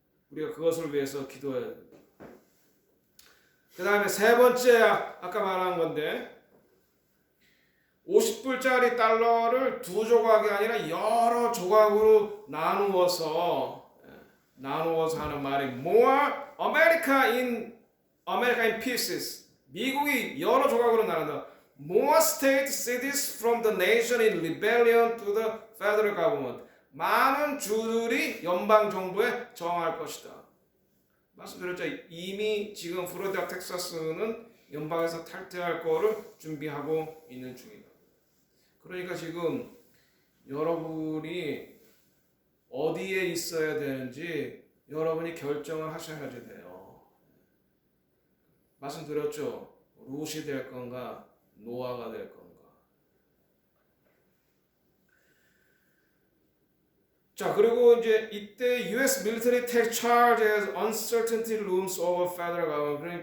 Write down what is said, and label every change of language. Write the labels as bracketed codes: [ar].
[ko] 우리가 그것을 위해서 기도해야 됩니다. 그 다음에 세 번째 아까 말한 건데 50불짜리 달러를 두 조각이 아니라 여러 조각으로 나누어서 하는 말이 [en] more America in pieces. [ko] 미국이 여러 조각으로 나눈다. [en] More state cities from the nation in rebellion to the federal government. [ko] 많은 주들이 연방 정부에 저항할 것이다. 말씀드렸죠. 이미 지금 플로리다, 텍사스는 연방에서 탈퇴할 거를 준비하고 있는 중이다. 그러니까 지금 여러분이 어디에 있어야 되는지 여러분이 결정을 하셔야 돼요. 말씀드렸죠. 룻이 될 건가 노아가 될 건가. 자, 그리고 이제 이때 U.S. [en] military takes charge as uncertainty looms over federal government.